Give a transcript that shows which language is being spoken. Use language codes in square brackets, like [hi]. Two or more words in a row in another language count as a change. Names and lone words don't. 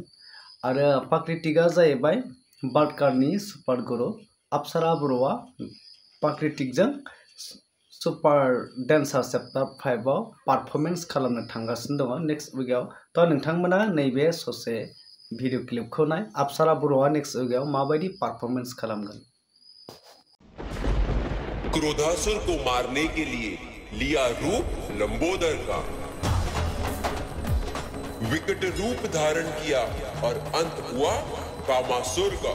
[brx] आरो प्राकृतिकआ जाहैबाय बार्डकारनि सुपार गुरु, अपसारा बर'आ प्राकृतिकजों सुपार डेन्सार चैप्टार 5 आव पारफरमेंस खालामनो थांगासिनो दङ [en] next weekआव। [brx] तो नोंथांमोना नैबे ससे [en] video clipखौ [brx] नाय, अपसारा बर'आ [en] next weekआव [brx] माबायदि पारफरमेंस खालामगोन। [hi] क्रोधासुर को मारने के लिए लिया रूप लंबोदर का। विकट रूप धारण किया और अंत हुआ कामासुर का।